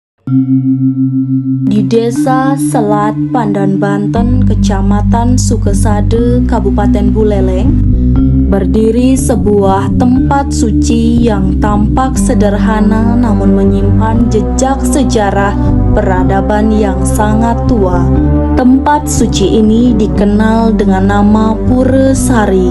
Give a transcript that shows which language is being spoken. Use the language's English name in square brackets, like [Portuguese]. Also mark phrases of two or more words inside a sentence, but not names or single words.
[Indonesian] Di Desa Selat Pandan Banten, Kecamatan Sukesade, Kabupaten Buleleng, berdiri sebuah tempat suci yang tampak sederhana namun menyimpan jejak sejarah peradaban yang sangat tua. Tempat suci ini dikenal dengan nama Pura Sari.